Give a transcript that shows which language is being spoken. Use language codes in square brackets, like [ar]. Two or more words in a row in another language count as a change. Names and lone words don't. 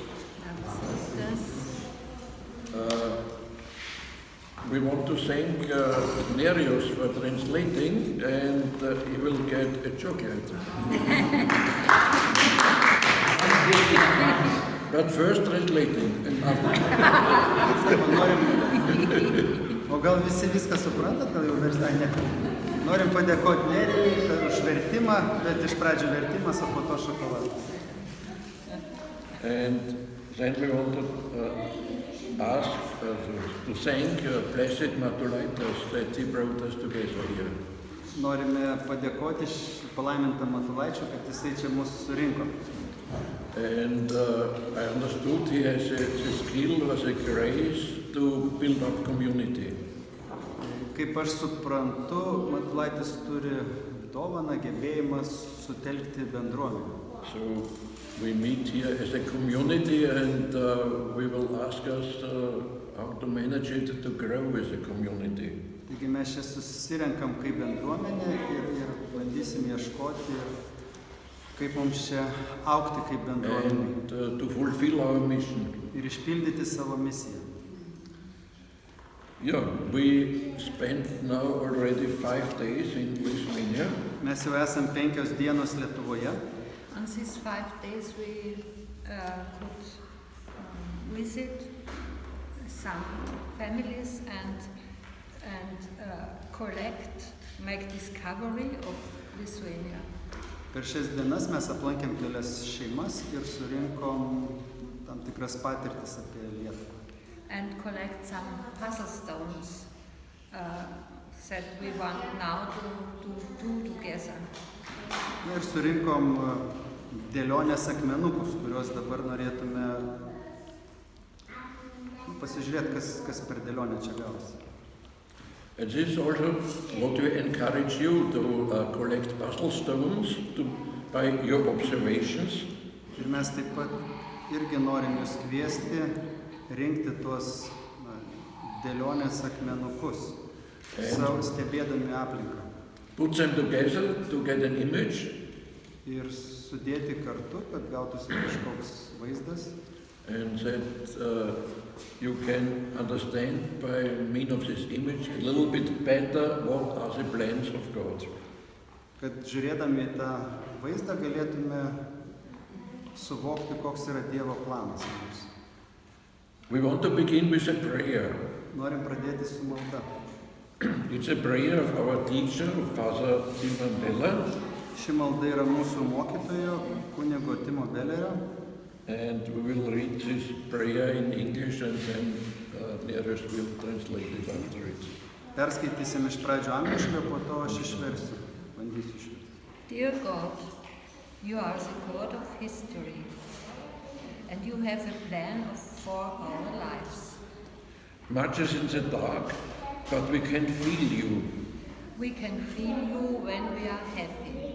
[en] We want to thank Nerius for translating, and he will get a chocolate. But first translating, and after. [lt] O gal visi viską suprantat, gal jau versti, ne. Norim padėkoti Nerijui už vertimą, bet iš pradžių vertimas, o po to šokoladas. [en] And then we want to ask, to thank Blessed Matulaitis that he brought us together here. [lt] Norime padėkoti palaimintam Matulaičiui, kad jisai čia mus surinko. [en] And I understood he has a skill or a grace to build up community. [lt] Kaip aš suprantu, Matulaitis turi dovaną, gebėjimą sutelkti bendruomenę. [en] So we meet here as a community, and we will ask us how to manage it to grow as a community. [lt] Taigi mes čia susirenkam kaip bendruomenė ir bandysim ieškoti, kaip mums čia augti kaip bendruomenė. [en] And to fulfill our mission. [lt] Ir išpildyti savo misiją. [en] Yeah, we spent now already 5 days in Lithuania. [lt] Mes jau esam 5 dienos Lietuvoje. [en] On these 5 days we could visit some families and make discovery of Lithuania. [lt] Per šias dienas mes aplankėm kelias šeimas ir surinkom tam tikras patirtis apie Lietuvą. [en] And collect some puzzle stones that we want now to do together. [lt] Ir surinkom dėlionės akmenukus, kuriuos dabar norėtume pasižiūrėti, kas per dėlionę čia gausi. [en] And this is also what we encourage you to collect puzzle stones by your observations. [lt] Ir mes taip pat irgi norim jūs kviesti rinkti tuos dėlionės akmenukus, stebėdami aplinką. [en] Put them together to get an image. [lt] Ir sudėti kartu, kad gautųsi kažkoks vaizdas. [en] And that you can understand by means of this image a little bit better what are the plans of God. [lt] Kad žiūrėdami tą vaizdą galėtume suvokti, koks yra Dievo planas mums. [en] We want to begin with a prayer. [lt] Norim pradėti su malda. [en] It's a prayer of our teacher, Father Kentenich. [lt] Ši malda yra mūsų mokytojo, kunigo Timo Bellerio. [en] And we will read this prayer in English, and then Nerius will translate it after it. [lt] Perskaitysim iš pradžių angliškai, po to aš išversiu. Bandysiu išversti. [en] Dear God, you are the God of history, and you have a plan for our lives. Much is in the dark, but we can feel you. We can feel you when we are happy.